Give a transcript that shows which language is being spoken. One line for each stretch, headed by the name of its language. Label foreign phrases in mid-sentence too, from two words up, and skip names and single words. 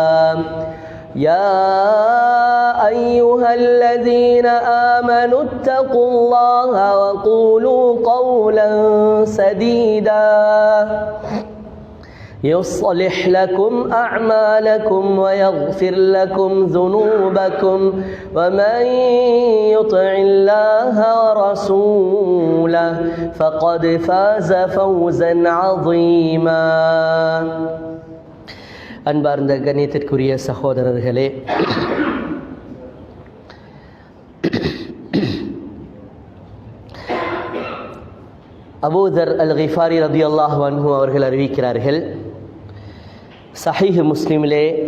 Arabic: يا أيها الذين آمنوا اتقوا الله وقولوا قولا سديدا يصلح لكم أعمالكم ويغفر لكم ذنوبكم، ومن يطع الله ورسوله فقد فاز فوزا عظيما.
Tamil: அன்பார்ந்த கண்ணியத்திற்குரிய சகோதரர்களே, அபூதர் அல் கிஃபாரி
Arabic: رضي الله عنه
Tamil: அவர்கள் அறிவிக்கிறார்கள், சஹீஹ் முஸ்லிமிலே